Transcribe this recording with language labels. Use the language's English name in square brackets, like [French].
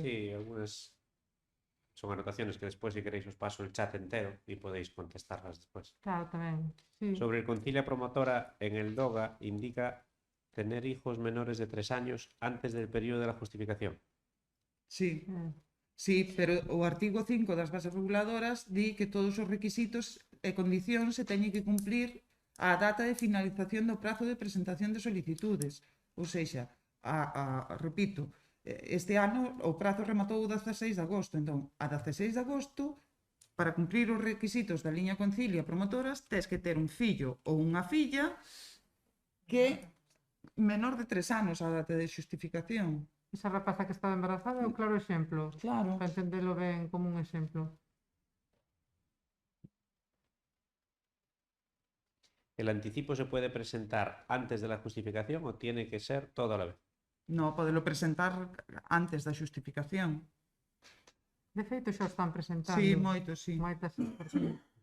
[Spanish] Sí, algunas son anotaciones que después, si queréis, os paso el chat entero y podéis contestarlas después. [Galician] Claro, tamén. Sí. [Spanish] Sobre el concilia promotora, en el DOGA indica tener hijos menores de 3 años antes del periodo de la justificación. Sí. Eh, [Galician] Sí, pero o artigo 5 das bases reguladoras di que todos os requisitos e condicións se teñen que cumplir á data de finalización do prazo de presentación de solicitudes. [Portuguese] Ou seja, [Galician] repito, este ano o prazo rematou o 16 de agosto, entón, a 16 de agosto, para cumprir os requisitos da liña Concilia Promotoras, tes que ter un fillo ou unha filla que menor de 3 anos a data de xustificación. Esa rapaza que estaba embarazada é o claro exemplo. Claro. Para entendelo ben como un exemplo. [Spanish] ¿El anticipo se puede presentar antes de la justificación o tiene que ser todo a la vez? [Galician] No, podelo presentar antes da xustificación. De feito, xa o están presentando. Sí, moito, sí. Moitas persoas.